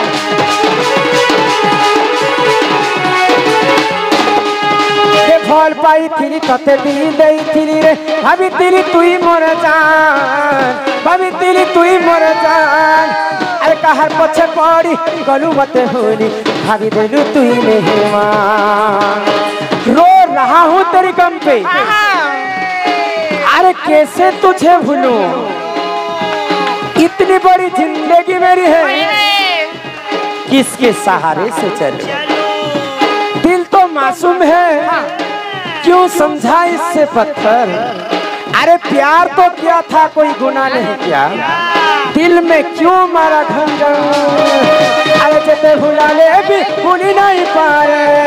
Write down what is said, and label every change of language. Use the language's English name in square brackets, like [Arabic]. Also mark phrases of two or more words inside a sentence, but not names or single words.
[Garhwali] ये फल पाई थी तते दिल दई थी रे भाभी तेरी तुई मर जान भाभी तेरी तुई मर जान अरे कहर पछे पड़ी गलू मते होली भाभी देलु तुई मेहमान [Hindi] रो रहा हूँ तेरी गम पे अरे कैसे तुझे भूलूं इतनी बड़ी जिंदगी मेरी है किसके सहारे से चले दिल तो मासूम है क्यों समझा इससे पत्थर अरे प्यार तो किया था कोई गुनाह नहीं किया दिल में क्यों मारा खंजर अरे [Garhwali] जते भुला ले भी भूली नहीं पाए